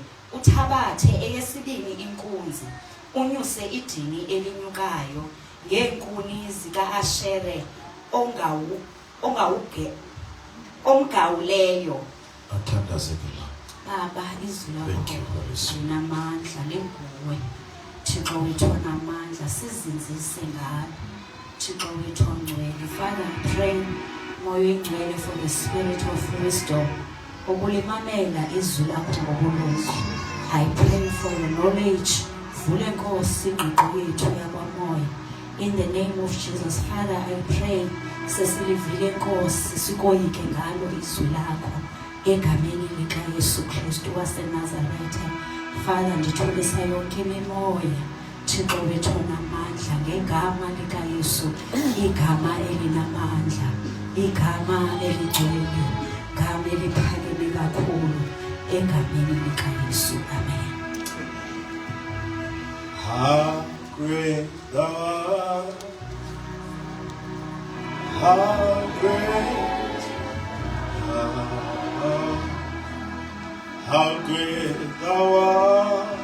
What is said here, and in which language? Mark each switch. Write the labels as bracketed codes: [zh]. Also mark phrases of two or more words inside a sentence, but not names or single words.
[xh] Uthabathe eyesibini inkunzi, unyuse idini elinyukayo ngeenkuni zikaAshere omgawuleyo. Athandazekela. Baba, izwi lakho linamandla, linguwe Thixo wethu onamandla, sizinzise ngalo Thixo wethu ongcwele. [en] Father, I pray [xh] moya oyingcwele [en] for the spirit of wisdom, [xh] ukulimamela izwi lakho ngobulumko. [en] I pray for your knowledge. [xh] Vule Nkosi ingqiqo yethu yabamoya. [en] In the name of Jesus, Father, I pray [xh] sesilivile Nkosi sikoyike ngalo izwi lakho egameni likaYesu Kristu waseNazaretha. Father, ndithulisa yonke imimoya Thixo wethu onamandla ngegama likaYesu, igama elinamandla, igama eligcwele, igama eliphakeme kakhulu, egameni likaYesu. Amen. [en] How great thou art, how great thou art, how great thou art,